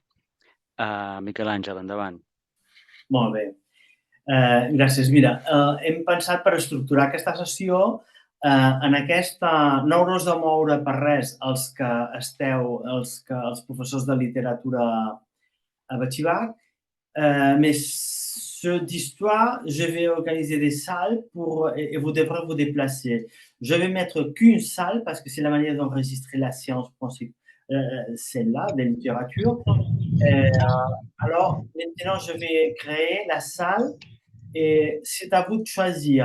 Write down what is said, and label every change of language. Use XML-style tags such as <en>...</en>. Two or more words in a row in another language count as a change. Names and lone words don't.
<ca>Miquel Àngel, endavant. Molt bé. Gràcies. Mira, hem pensat per estructurar aquesta sessió en aquesta... No haureu de moure per res els els professors de literatura a Batxibac,</ca> <fr>mais ceux d'histoire, je vais organiser des salles et vous devrez vous déplacer. Je vais mettre qu'une salle parce que c'est la manière d'enregistrer la séance principale, celle-là, de littérature. Alors, maintenant, je vais créer la salle et c'est à vous de choisir.</fr>